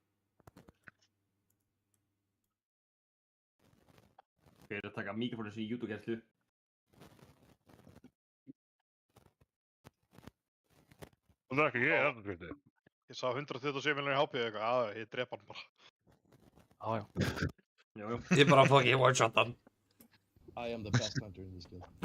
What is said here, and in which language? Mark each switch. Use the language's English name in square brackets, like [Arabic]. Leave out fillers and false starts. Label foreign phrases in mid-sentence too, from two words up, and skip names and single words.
[Icelandic] Hver er að taka mikrofónu sem YouTube-gæslu? Það er ekki ég, það er þetta. Ég sá 127 miljonir HP eitthvað, að ég drepa hann bara. Já. Já, já. Ég bara [English] fucking one-shot [Icelandic] hann. [English] I am the best hunter in this game.